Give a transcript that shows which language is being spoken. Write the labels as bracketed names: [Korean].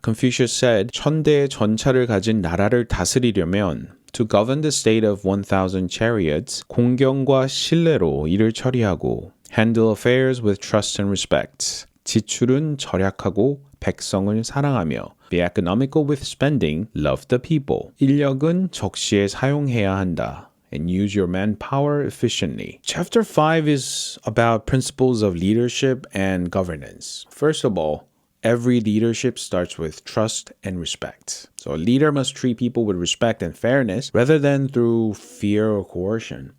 [English] Confucius said, [Korean] 1000대의 전차를 가진 나라를 다스리려면 [English] To govern the state of 1,000 chariots, [Korean] 공경과 신뢰로 일을 처리하고 [English] handle affairs with trust and respect. [Korean] 지출은 절약하고 백성을 사랑하며 [English] be economical with spending, love the people. [Korean] 인력은 적시에 사용해야 한다. [English] And use your manpower efficiently. Chapter 5 is about principles of leadership and governance. First of all, every leadership starts with trust and respect. So a leader must treat people with respect and fairness rather than through fear or coercion.